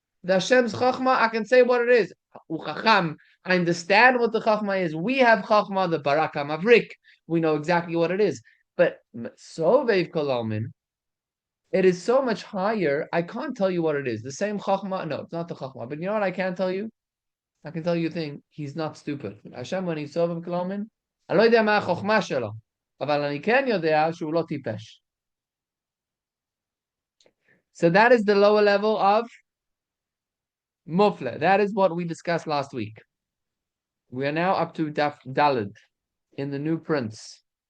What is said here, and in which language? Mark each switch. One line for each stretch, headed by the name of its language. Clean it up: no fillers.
English: The Hashem's Chochma, I can say what it is. Uchacham. I understand what the Chochma is. We have Chochma, the Baraka Mavrik. We know exactly what it is. But Sovev Kolamin, it is so much higher, I can't tell you what it is. The same Chachma, no, it's not the Chachma. But you know what I can tell you? I can tell you a thing, he's not stupid. Hashem, when he's Sovev Kolamin,
Hebrew: אני לא יודע מה החוכמה שלו, אבל אני כן יודע שהוא לא טיפש.
English: So that is the lower level of Mufle. That is what we discussed last week. We are now up to Daf Dalid in the new prints.